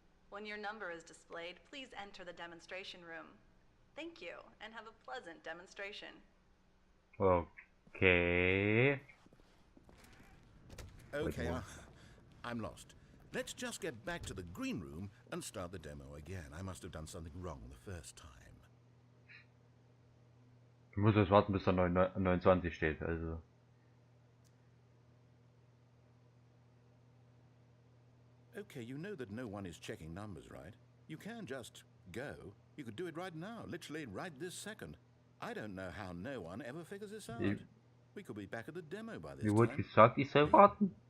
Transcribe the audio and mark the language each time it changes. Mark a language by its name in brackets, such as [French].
[English] When your number is displayed, please enter the demonstration room. Thank you, and have a pleasant demonstration. Okay. Okay, more. I'm lost. Let's just get back to the green room and start the demo again. I must have done something wrong the first time. [German] Ich muss jetzt warten, bis da 29 steht, also. [English] Okay, you know that no one is checking numbers, right? You can just go. You could do it right now, literally right this second. I don't know how no one ever figures this out. We could be back at the demo by this [German] Mir wurde [English] time. [German] gesagt, ich soll warten.